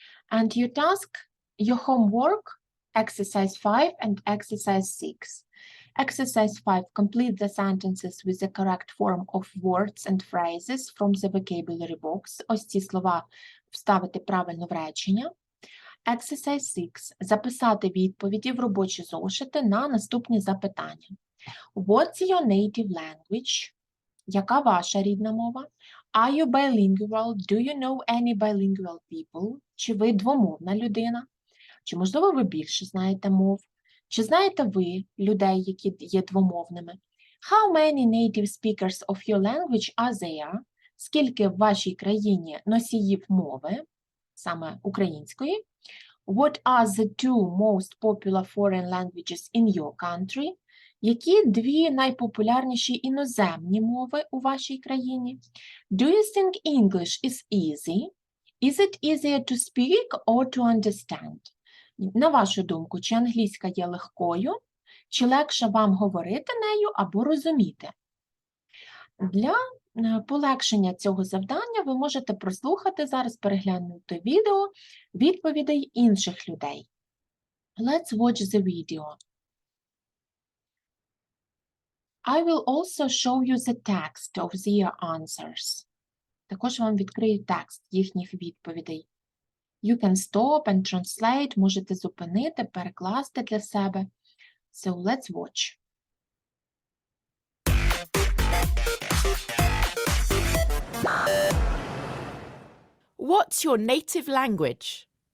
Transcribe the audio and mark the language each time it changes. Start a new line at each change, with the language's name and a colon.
English: And your task, your homework, exercise 5 and exercise 6. Exercise 5, complete the sentences with the correct form of words and phrases from the vocabulary box.
Ukrainian: Ось ці слова вставити правильно в речення. Exercise 6, записати відповіді в робочі зошити на наступні запитання.
English: What's your native language?
Ukrainian: Яка ваша рідна мова?
English: Are you bilingual? Do you know any bilingual people?
Ukrainian: Чи ви двомовна людина? Чи, можливо, ви більше знаєте мов? Чи знаєте ви людей, які є двомовними?
English: How many native speakers of your language are there?
Ukrainian: Скільки в вашій країні носіїв мови, саме української?
English: What are the two most popular foreign languages in your country?
Ukrainian: Які дві найпопулярніші іноземні мови у вашій країні?
English: Do you think English is easy? Is it easier to speak or to understand?
Ukrainian: На вашу думку, чи англійська є легкою, чи легше вам говорити нею або розуміти? Для полегшення цього завдання ви можете прослухати зараз, переглянути відео відповідей інших людей.
English: Let's watch the video. I will also show you the text of their answers.
Ukrainian: Також вам відкрию текст їхніх відповідей.
English: You can stop and translate,
Ukrainian: можете зупинити, перекласти для себе.
English: So let's watch. What's your native language?